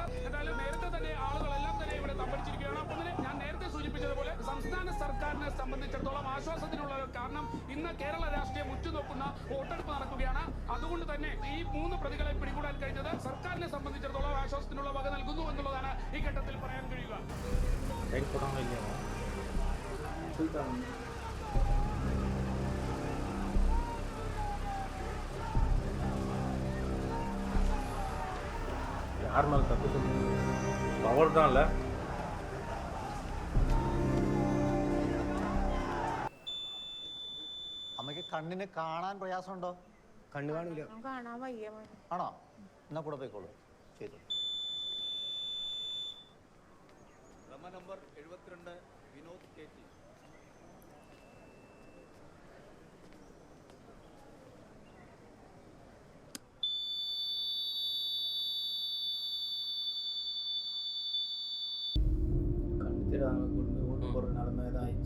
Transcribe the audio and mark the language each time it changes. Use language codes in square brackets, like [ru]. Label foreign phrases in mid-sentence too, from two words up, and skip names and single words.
[ml] എന്തായാലും നേരത്തെ തന്നെ ആളുകളെല്ലാം തന്നെ ഇവിടെ തമ്പടിച്ചിരിക്കുകയാണ്. അപ്പോൾ ഞാൻ നേരത്തെ സൂചിപ്പിച്ചതുപോലെ സംസ്ഥാന സർക്കാരിനെ സംബന്ധിച്ചിടത്തോളം ആശ്വാസത്തിനുള്ള കാരണം ഇന്ന് കേരള രാഷ്ട്രീയം ഉറ്റുനോക്കുന്ന വോട്ടെടുപ്പ് നടക്കുകയാണ്. അതുകൊണ്ട് തന്നെ ഈ 3 പ്രതികളെ പിടികൂടാൻ കഴിഞ്ഞത് സർക്കാരിനെ സംബന്ധിച്ചിടത്തോളം ആശ്വാസത്തിനുള്ള വക നൽകുന്നു എന്നുള്ളതാണ് ഈ ഘട്ടത്തിൽ പറയാൻ കഴിയുക. [ta] யார் மேலே தப்பு சொல்லுங்க, பவர் தான் இல்லை. [ml] അമ്മയ്ക്ക് കണ്ണിന് കാണാൻ പ്രയാസമുണ്ടോ? കണ്ണു കാണില്ല. കാണാൻ വയ്യ. ആണോ? എന്നാ കൂടെ പോയിക്കോളൂ. ചെയ്തു. നമ്പർ 72 വിനോദ് കെ.ടി. [ta] கொண்டு ஓட்டு போடுற நிலைமை தான் ஆயிடுச்சு.